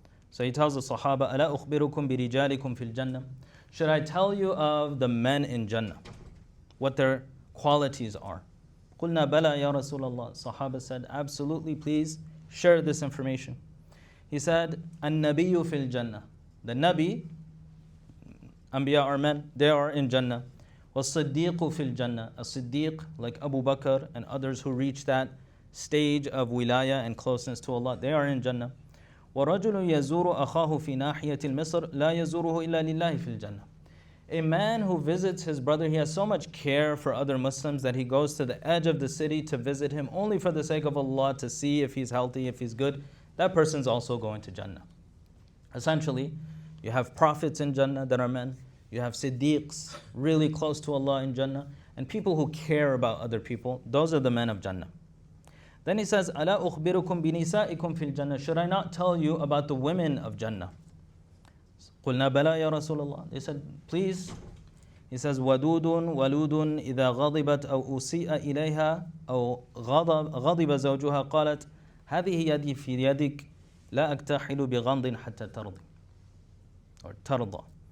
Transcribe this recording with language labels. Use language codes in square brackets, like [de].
[en] So he tells the Sahaba, [ar] أَلَا أُخْبِرُكُمْ بِرِجَالِكُمْ فِي الْجَنَّةِ. [en] Should I tell you of the men in Jannah, what their qualities are? [ar] قُلْنَا بَلَا يَا رَسُولَ اللَّهِ. [en] Sahaba said, absolutely, please share this information. He said, [ar] النَّبِيُّ فِي الْجَنَّةِ. [en] The Nabi, Anbiya are men, they are in Jannah. [ar] وَالصِّدِّيقُ فِي الْجَنَّةِ. [en] A Siddiq, like Abu Bakr and others who reach that stage of wilaya and closeness to Allah, they are in Jannah. [ar] وَرَجُلٌ يَزُورُ أَخَاهُ فِي نَاحِيَةِ الْمِصْرِ لَا يَزُورُهُ إِلَّا لِلَّهِ فِي الْجَنَّةِ. [en] A man who visits his brother, he has so much care for other Muslims that he goes to the edge of the city to visit him only for the sake of Allah, to see if he's healthy, if he's good. That person's also going to Jannah. Essentially, you have prophets in Jannah that are men. You have Siddiqs, really close to Allah in Jannah. And people who care about other people. Those are the men of Jannah. Then he says, [ar] أَلَا أُخْبِرُكُمْ بِنِسَائِكُمْ فِي الْجَنَّةِ. [en] Should I not tell you about the women of Jannah? [ar] قُلْنَا بَلَا يَا رَسُولَ اللَّهِ. [en] They said, please. He says, [ar] وَدُودٌ وَلُودٌ إِذَا غَضِبَتْ أَوْ أُسِيءَ إِلَيْهَا أَوْ غَضِبَ زَوْجُهَا قَالَتْ هَذِهِ يَدِي فِي يَدِكَ لَا أَكْتَحِلُ بِغَمْضٍ حَتَّى تَرْضِ. Or تَرْضَى.